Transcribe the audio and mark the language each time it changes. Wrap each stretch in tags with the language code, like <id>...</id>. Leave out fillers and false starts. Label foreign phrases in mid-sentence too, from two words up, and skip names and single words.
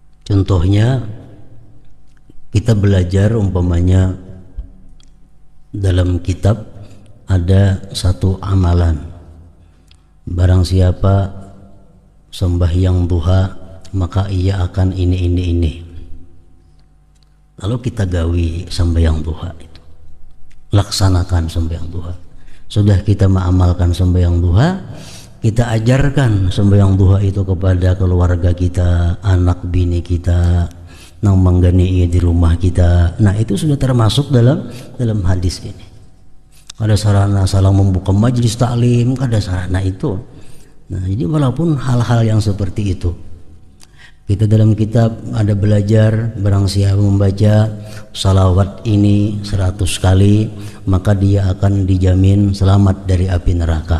<id>Contohnya kita belajar umpamanya dalam kitab ada satu amalan, barang siapa sembahyang duha maka ia akan ini. Lalu kita gawi sembahyang duha itu, laksanakan sembahyang duha. Sudah kita mengamalkan sembahyang duha, kita ajarkan sembahyang duha itu kepada keluarga kita, anak bini kita, nang manggani di rumah kita. Nah, itu sudah termasuk dalam hadis ini. Ada sarana saling membuka majelis taklim, ada sarana itu. Nah, jadi walaupun hal-hal yang seperti itu, kita dalam kitab ada belajar, barang siapa membaca salawat ini 100 kali maka dia akan dijamin selamat dari api neraka.</id>